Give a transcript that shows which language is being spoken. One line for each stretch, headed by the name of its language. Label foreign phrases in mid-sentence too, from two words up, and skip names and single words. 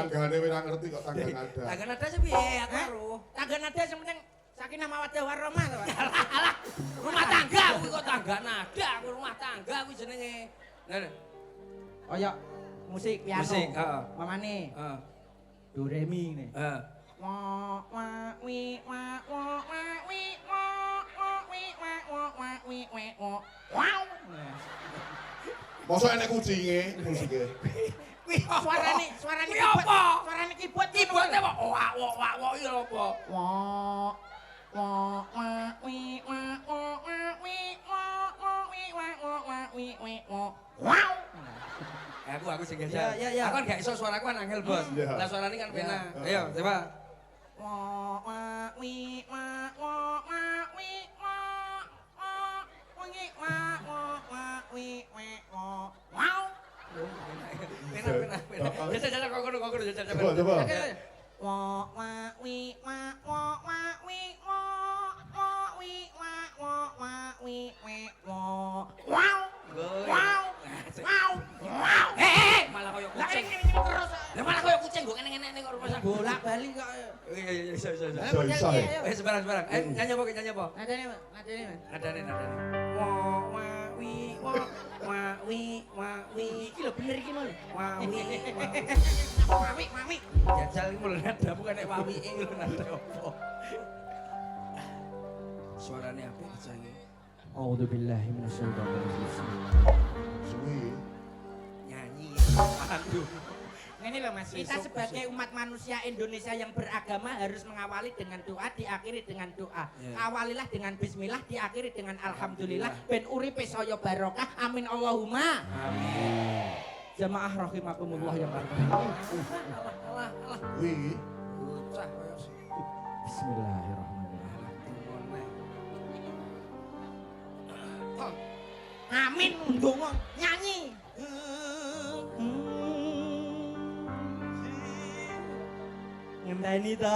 Javanese: Tanggane wis ora ngerti kok tangga nada. Tangga nada sih piye aku karo. Tangga nada sing penting
Arabic: Sakinah Mawaddah Warahmah
Javanese: to, Pak. Alah, rumah tangga kuwi kok tangga nada, aku rumah tangga kuwi jenenge. Nah, Kaya musik piano. Musik, heeh. Mamane. heeh. Do re mi ngene. Heeh. Wa wa wi wa wa wa wi wa wa wi wa wa wa wi wa wa. Wow. Mosok enek kucinge musike. Kuwi Suarane Kuwi keyboard. apa? Suarane keyboard. Keyboard apa? Wak iki lho apa? Wa wa wa wi wa wa wa wi wa wa wi wa wa wa wi wa. Wow. Aku sing jajal. Ya. Aku kan gak iso suaraku kan angel, Bos. Iya. Lah suarane kan penak. Ya. Ayo, coba. Wa wa wi wa wa wa wi wa wa wi wa wa wa wi wa. Wow. Penak. Jajal kok ngono jajal. Coba. Wa wa wi wa wa wa wi wa wa wi wa wa wa wi wa. Wow. Wow. Wow. Wow. Malah koyo Lah kucing.
Indonesian: ini terus.
Javanese: Lah malah koyo kucing kok ngene-ngene kok rumah sakit. Bolak-balik kok. Iya, iso. Iso. Sebarang. Nyanyi apa? Nadane, Mas. Nadane. Wa wa wi wa wi. Iki lho bener iki lho. Wa wi. Mami. Jajal iki mulai nada bukan nek wawike lho nada opo. Suarane apik saiki.
Arabic: A'udzubillahi minasyaitonir rajim.
Javanese: Suwi. Nyanyi. Aduh.
Indonesian: Ini loh Mas, kita sebagai umat manusia Indonesia yang beragama harus mengawali dengan doa, diakhiri dengan doa. Awalilah dengan bismillah, diakhiri dengan alhamdulillah.
Javanese: Ben uripe saya barokah.
Arabic: Amin Allahumma.
Javanese: Amin.
Indonesian: Jamaah rahimakumullah yang baik.
Javanese: Alah. Wi. Bocah koyo
Arabic: Bismillahirrahmanirrahim.
Javanese: Amin Ndonga nyanyi. Ngenteni to.